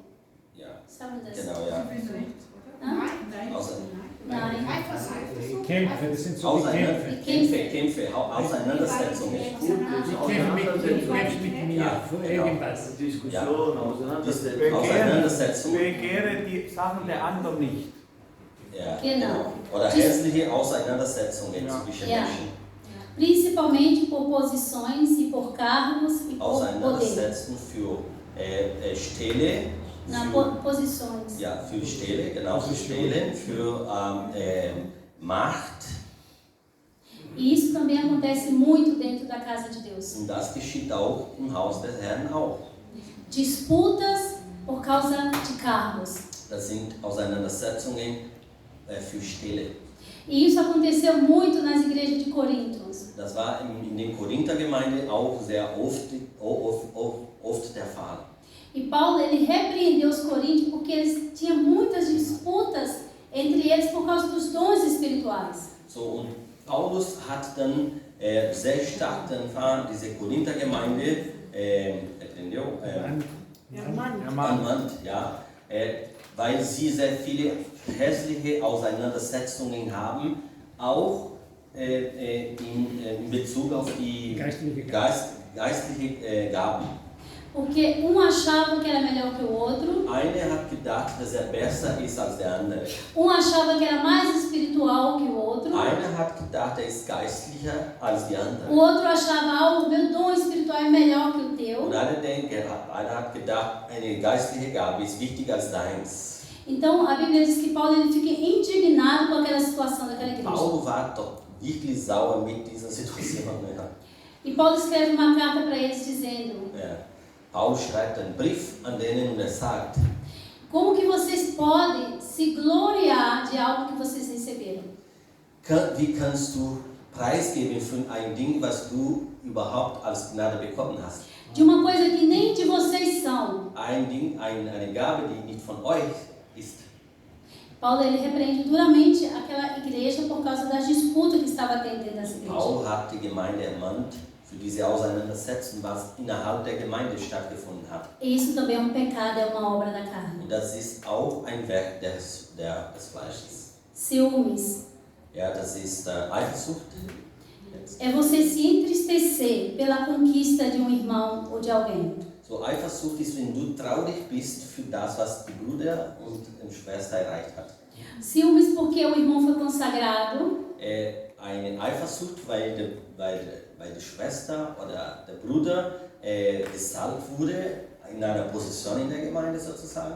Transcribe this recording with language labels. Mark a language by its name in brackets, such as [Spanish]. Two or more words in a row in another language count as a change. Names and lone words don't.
[German] Ja, [Portuguese] Sabe das? [German] genau, ja. Hã? Nein. Kämpfe, das sind so die Kämpfe. Kämpfe, Auseinandersetzungen. Die kämpfen mit mir Ja, für genau. irgendwas. Diskussion, Auseinandersetzung. Auseinandersetzungen. Begehre die Sachen der anderen nicht. Ja, Genau. Oder hässliche Auseinandersetzungen zwischen Ja. Menschen. [Portuguese] Principalmente por posições e por cargos e por poder. [German] Auseinandersetzen für Stelle. [Portuguese] Posições. [German] Ja, für Stelle, genau, für Stellen, für Macht. [Portuguese] E isso também acontece muito dentro da casa de Deus. [German] Und das geschieht auch im Haus des Herrn auch. [Portuguese] Disputas por causa de cargos. [German] Das sind Auseinandersetzungen für Stelle. [Portuguese] E isso aconteceu muito nas igrejas de Corinto. [German] Das war in den Korinther-Gemeinde auch sehr oft der Fall. [Portuguese] E Paulo ele repreendeu os coríntios porque eles tinham muitas disputas entre eles por causa dos dons espirituais. [German] So, und Paulus hat dann sehr stark diese Korinther-Gemeinde ermahnt, ja, weil sie sehr viele hässliche Auseinandersetzungen haben, auch in Bezug auf die geistliche Gaben. [Portuguese] Porque achava que era melhor que o outro, [German] Einer hat gedacht, dass besser ist als der andere. [Portuguese] Achava que era mais espiritual que o outro, [German] Einer hat gedacht, ist geistlicher als die andere. [Portuguese] o outro achava, o meu dom espiritual é melhor que o teu. [German] Und einer hat gedacht, eine geistliche Gabe ist wichtiger als deins. [Portuguese] Então a Bíblia diz que Paulo ele fica indignado com aquela situação daquela igreja. [German] Paulo war doch wirklich sauer mit dieser Situation. Ja. [Portuguese] E Paulo escreve uma carta para eles dizendo: [German] Ja. Paul schreibt einen Brief an denen und sagt, [Portuguese] como que vocês podem se gloriar de algo que vocês receberam? [German] wie kannst du preisgeben für ein Ding, was du überhaupt als Gnade bekommen hast? [Portuguese] De uma coisa que nem de vocês são. [German] Ein Ding, eine Gabe, die nicht von euch ist. [Portuguese] Paulo ele repreende duramente aquela igreja por causa das disputas que estava tendo dentro dessa igreja. [German] Paul hat die Gemeinde ermahnt für diese Auseinandersetzung, was innerhalb der Gemeinde stattgefunden hat. [Portuguese] E isso também é um pecado, é uma obra da carne. [German] Und das ist auch ein Werk des Fleisches. [Portuguese] Ciúmes. [German] Ja, das ist Eifersucht. [Portuguese] É você se entristecer pela conquista de um irmão ou de alguém. [German] So, Eifersucht ist, wenn du traurig bist für das, was die Bruder und die Schwester erreicht hat. [Portuguese] Ciúmes porque o irmão foi consagrado. [German] Eine Eifersucht, weil die Schwester oder der Bruder gesalbt wurde in einer Position in der Gemeinde sozusagen.